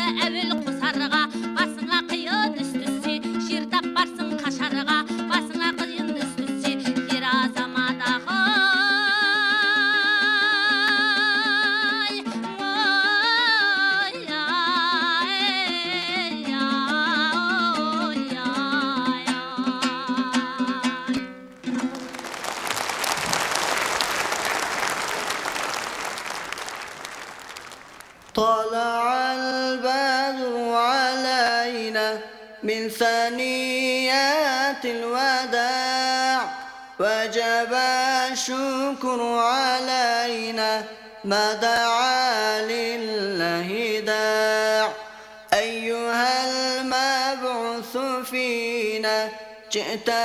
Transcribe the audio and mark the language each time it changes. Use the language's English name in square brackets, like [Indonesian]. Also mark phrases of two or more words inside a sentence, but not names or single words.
[Kazakh] әуел қосарға, басыңа қиын іс түссе, жер таппарсың қашарға, басыңа қиын іс түссе, ер азамат ағай. Ой, ай, ай, ой, ай, ай. [Arabic] طلع البدر علينا من ثنيات الوداع وجب الشكر علينا ما دعا لله داع أيها المبعوث فينا جئت